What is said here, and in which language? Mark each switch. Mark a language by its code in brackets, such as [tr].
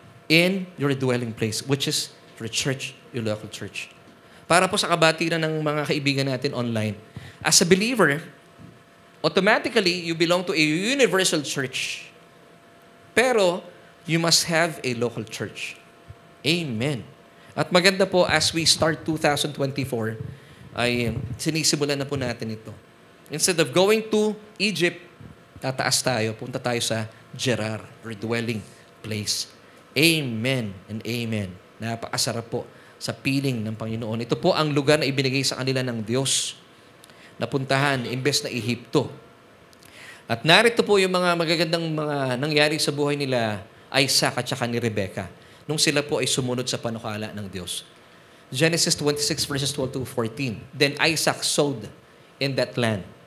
[en] In your dwelling place, which is your church, your local church. [tl] Para po sa kabatiran ng mga kaibigan natin online. [en] As a believer, automatically, you belong to a universal church. Pero, you must have a local church. [tl] Amen. At maganda po, [en] as we start 2024, [tl] ay sinisimulan na po natin ito. [en] Instead of going to Egypt, [tl] tataas tayo, punta tayo sa Gerar, [en] or dwelling place. Amen and amen. [tl] Napakasarap po sa piling ng Panginoon. Ito po ang lugar na ibinigay sa kanila ng Diyos. Napuntahan, imbes na Ehipto. At narito po yung mga magagandang mga nangyari sa buhay nila, Isaac at saka ni Rebecca, nung sila po ay sumunod sa panukala ng Diyos. [en] Genesis 26 verses 12 to 14. Then Isaac sowed in that land.